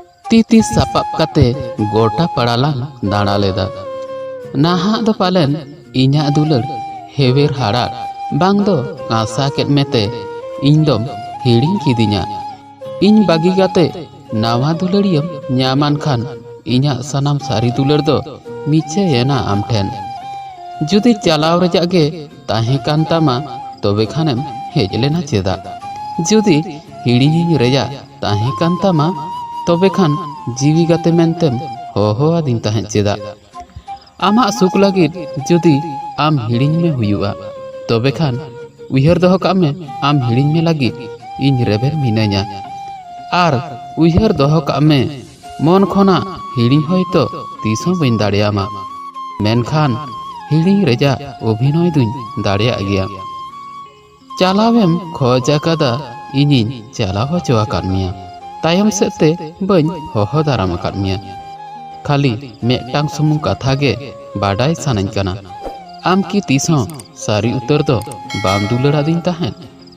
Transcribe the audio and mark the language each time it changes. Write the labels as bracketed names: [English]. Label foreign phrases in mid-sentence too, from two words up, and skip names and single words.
[Santali] ती सापाब काते गोटा पड़ालां दाड़ा लेदा। नाहा दो पालेन इन्या दुलर हेवेर हाड़ा बांग दो कांसा केट मेते इन दोम हिड़िंग किदिन्या। इन बागी गाते नावा दुलड़ियम न्यामान खान इन्या सनाम सारी दुलर दो मीचे येना आम ठेन। जुदी चलाव रजागे ताहे कान तामा तोबे खानेम हेज लेना चेदा। जुदी हिड़िंग रेजा ताहे कान तामा तोबे खान जीवी गाते मेनतेम होहो आदिन ताहे चेदा। आमा सुख लगिद जुदी आम हिड़िंग में हुयुआ तोबे खान उयहर दोहो काग में आम हिड़िंग में लगी इन रेबेर मिनाइया। आर उयहर दोहो काग में मन खोना हिड़िंग होयतो तीसों बइन दाड़ेयामा, मेनखान हिड़िंग रेजा अभिनय दुñ दाड़ेया गिया। चालावेम खोज आकादा इनिन चालाव होचो आकाद मिया, तायम सेते बñ होहो दाराम आकाद मिया। खाली मेटांग सुमुंग कथा गे बाडाय सानाñ कना, आम की तीसों सारी उतर दो बाम दुलड़ आदिन ताहें।